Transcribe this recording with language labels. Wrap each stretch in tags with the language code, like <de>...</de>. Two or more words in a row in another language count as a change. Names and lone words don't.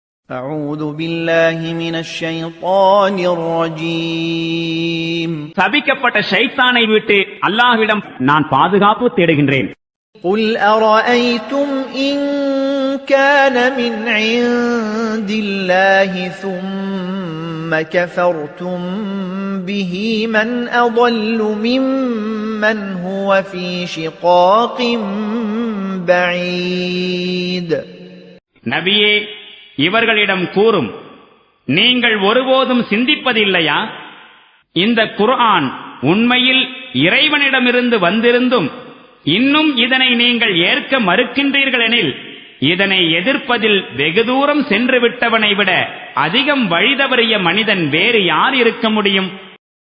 <ar>أعوذ بالله من الشيطان الرجيم</ar> <ta>சபிக்கப்பட்ட ஷைத்தானை விட்டு அல்லாஹ்விடம் நான் பாதுகாப்பு தேடுகின்றேன்.</ta> <ar>قل أرأيتم إن كان من عند الله ثم كفرتم به من أضل ممن هو في شقاق بعيد.</ar> <ta>நபியே, இவர்களிடம் கூறும், நீங்கள் ஒருபோதும் சிந்திப்பதில்லையா? இந்த குர்ஆன் உண்மையில் இறைவனிடமிருந்து வந்திருந்தும் இன்னும் இதனை நீங்கள் ஏற்க மறுக்கின்றீர்களெனில் இதனை எதிர்ப்பதில் வெகு தூரம் சென்று விட்டவனை விட அதிகம் வழி தவறிய மனிதன் வேறு யார் இருக்க முடியும்?</ta>